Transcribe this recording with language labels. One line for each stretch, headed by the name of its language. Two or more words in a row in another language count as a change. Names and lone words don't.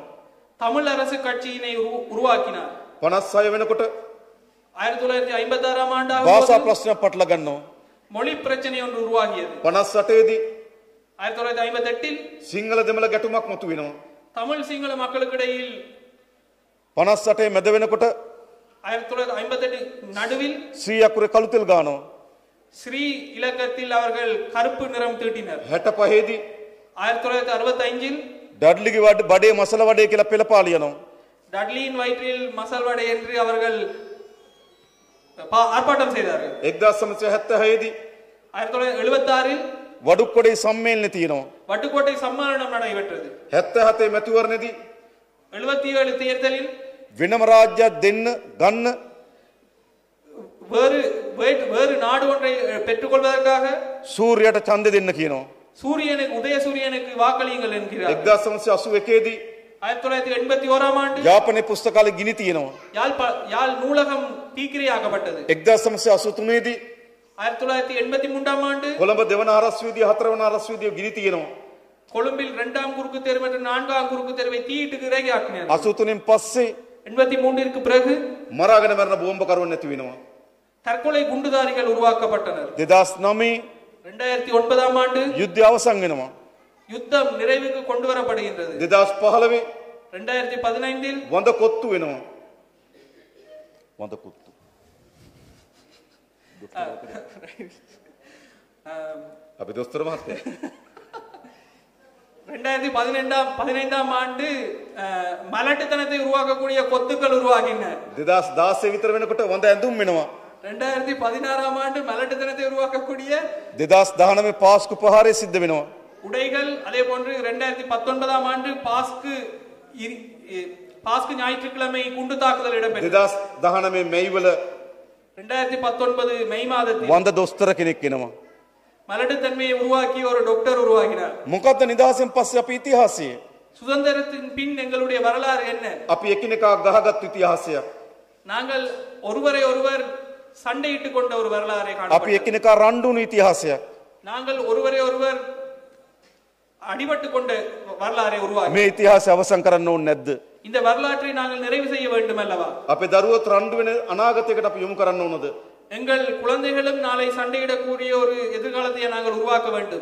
Tamil: தமிழ் அரசு கட்சியினை உருவாக்கினார்.
Sinhala: 56 වෙනකොට
Tamil: 1956 ஆம்
Sinhala: භාෂා
Tamil: ஆண்டு
Sinhala: ප්‍රශ්න පටල ගන්නවා.
Tamil: மொழி பிரச்சனை ஒன்று உருவாகியது.
Sinhala: 58 දී
Tamil: 1958
Sinhala: සිංහල දෙමළ ගැටුමක් මතු වෙනවා.
Tamil: தமிழ் சிங்கள மக்களுக்கு இடையில்
Sinhala: 58 මැද වෙනකොට
Tamil: 1958 நடுவில்
Sinhala: ශ්‍රී අකුරේ කළු තෙල් ගානවා.
Tamil: ஸ்ரீ இலக்கத்தில் அவர்கள் கருப்பு நிறம் தீட்டினர்.
Sinhala: 65 දී
Tamil: 1965
Sinhala: ඩඩ්ලිගේ බඩේ මසල වඩේ කියලා පෙළපාලියනවා.
Tamil: டட்லியின் வயிற்றில் மசால் வடை என்று அவர்கள் ஆர்ப்பாட்டம் செய்தார்கள்.
Sinhala: 1976 දී
Tamil: 1976
Sinhala: වඩුක්කොඩේ සම්මේලනය තියෙනවා.
Tamil: வட்டுக்கோட்டை சம்மேளனம் நடைபெற்றது.
Sinhala: 77 මැතිවරණයේදී
Tamil: 77 தேர்தலில்
Sinhala: වෙනම රාජ්‍යයක් දෙන්න ගන්න
Tamil: வேறு நாடு ஒன்றை பெற்றுக்கொள்வதற்காக
Sinhala: සූර්යයට ඡන්ද දෙන්න කියනවා.
Tamil: சூரியனுக்கு உதயசூரியனுக்கு வாக்களியுங்கள் என்கிறார்.
Sinhala: 1981 දී
Tamil: 1981 ஆண்டு
Sinhala: යාපනයේ පුස්තකාලේ ගිනි තියෙනවා.
Tamil: யாழ் நூலகம் தீக்கிரையாக்கப்பட்டது.
Sinhala: 1983 දී
Tamil: 1983 ஆண்டு
Sinhala: කොළඹ දෙවන හරස් වීදිය හතරවන හරස් වීදිය ගිනි තියෙනවා.
Tamil: கொழும்பில் 2ஆம் குறுக்கு தெரு மற்றும் 4ஆம் குறுக்கு தெருவை தீயிட்டு இறக்கினார்.
Sinhala: 83න් පස්සේ
Tamil: 83ற்கு பிறகு
Sinhala: මරාගෙන මරන බෝම්බකරුවන් නැති වෙනවා.
Tamil: தற்கொலை குண்டுதாரிகள் உருவாக்கப்பட்டனர்.
Sinhala: 2009
Tamil: 2009 ஆண்டு
Sinhala: යුද්ධය අවසන් වෙනවා.
Tamil: யுத்தம் நிறைவுக்கு கொண்டு வரப்படுகின்றது.
Sinhala: 2015
Tamil: 2015
Sinhala: වඳ කොත්තු වෙනවා. වඳ කොත්තු අපි දොස්තර මහත්තයා
Tamil: 2015 ஆண்டு மலட்டுத்தனத்தை உருவாக்கக்கூடிய கொத்துக்கள் உருவாகின.
Sinhala: 2016 විතර වෙනකොට වඳ ඇඳුම් වෙනවා.
Tamil: 2016 ஆண்டு மலட்டுத்தனத்தை உருவாக்கக்கூடிய
Sinhala: 2019 පාස්කු ප්‍රහාරය සිද්ධ වෙනවා.
Tamil: உடைகள், அதே போன்று 2019 ஆண்டு பாஸ்கு ஞாயிற்றுக்கிழமை குண்டு தாக்குதல் இடம்பெற்றது.
Sinhala: 2019 මැයිවල
Tamil: 2019 மே மாதத்தில்
Sinhala: වඳ දොස්තර කෙනෙක් වෙනවා.
Tamil: மலட்டுத்தன்மையை உருவாக்கி ஒரு டாக்டர் உருவாகினார்.
Sinhala: මොකද්ද නිදහසෙන් පස්සේ අපේ ඉතිහාසය?
Tamil: சுதந்திரத்தின் பின் எங்களுடைய வரலாறு என்ன?
Sinhala: අපි එකිනෙකා ගහගත් ඉතිහාසය.
Tamil: நாங்கள் ஒருவரை ஒருவர் சண்டையிட்டுக் கொண்ட ஒரு வரலாறை
Sinhala: අපි
Tamil: காணப்பட்டது.
Sinhala: එකිනෙකා රණ්ඩුණු ඉතිහාසය.
Tamil: நாங்கள் ஒருவரை ஒருவர் அடிபட்டு கொண்ட வரலாறை உருவாக்கி
Sinhala: මේ ඉතිහාසය අවසන් කරන්න ඕනේ නැද්ද?
Tamil: இந்த வரலாற்றை நாங்கள் நிறைவு செய்ய வேண்டும் அல்லவா?
Sinhala: අපේ දරුවොත් රණ්ඩු වෙන අනාගතයකට අපි යොමු කරන්න ඕනද?
Tamil: எங்கள் குழந்தைகளும் நாளை சண்டையிடக்கூடிய ஒரு எதிர்காலத்தை நாங்கள் உருவாக்க வேண்டும்.